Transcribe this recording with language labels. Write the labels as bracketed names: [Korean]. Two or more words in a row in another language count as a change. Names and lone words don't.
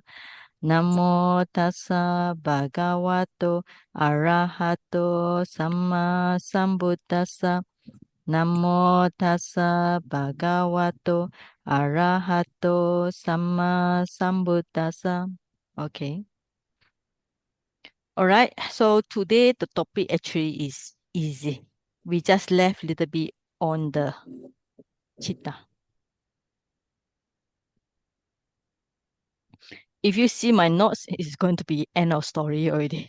[Pali] Namo tassa bhagavato arahato samma sambuddhassa. Namo tassa bhagavato arahato samma sambuddhassa. [English] Okay. All right. So today the topic actually is easy. We just left a little bit on the chitta. If you see my notes, it's going to be end of story already.